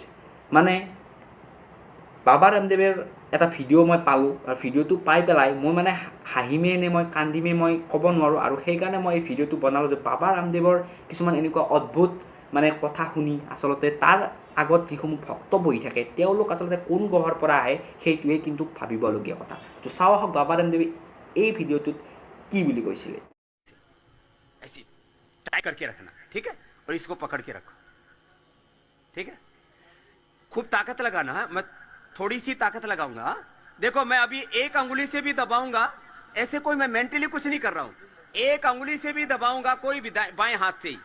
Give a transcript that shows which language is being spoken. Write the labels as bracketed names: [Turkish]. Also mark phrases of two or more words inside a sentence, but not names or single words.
[Assamese] মানে বাবা ৰামদেৱৰ এটা ভিডিঅ' মই পালোঁ, আৰু ভিডিঅ'টো পাই পেলাই মই মানে হাঁহিমে নে মই কান্দিমে মই ক'ব নোৱাৰোঁ। আৰু সেইকাৰণে মই এই ভিডিঅ'টো বনালোঁ যে বাবা ৰামদেৱৰ কিছুমান এনেকুৱা অদ্ভুত কথা শুনি আচলতে তাৰ আগত যিসমূহ ভক্ত বহি থাকে, তেওঁলোক আচলতে কোন গ্ৰহৰ পৰা আহে সেইটোৱে কিন্তু ভাবিবলগীয়া কথা। তো চাওঁ আহক বাবা ৰামদেৱে এই ভিডিঅ'টোত কি বুলি কৈছিলে। [Hindi] ऐसी टाई करके रखना, ठीक है, और इसको पकड़ के रखो, ठीक है। खूब ताकत लगाना है, मैं थोड़ी सी ताकत लगाऊंगा। देखो, मैं अभी एक अंगुली से भी दबाऊंगा, ऐसे कोई मैं मेंटली कुछ नहीं कर रहा हूं। एक अंगुली से भी दबाऊंगा, कोई भी बाएं हाथ से ही।